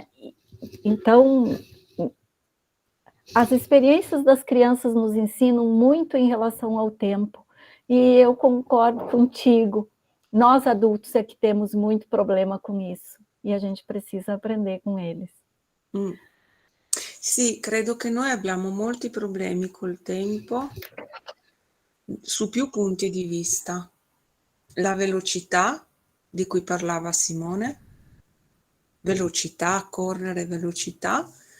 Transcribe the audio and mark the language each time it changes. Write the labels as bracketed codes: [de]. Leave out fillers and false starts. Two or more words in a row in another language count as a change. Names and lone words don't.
[pt] Então, as experiências das crianças nos ensinam muito em relação ao tempo, e eu concordo contigo. Nós adultos é que temos muito problema com isso, e a gente precisa aprender com eles. [it] Sì, credo che noi abbiamo molti problemi col tempo su più punti di vista. La velocità di cui parlava Simone, velocità, correre, velocità,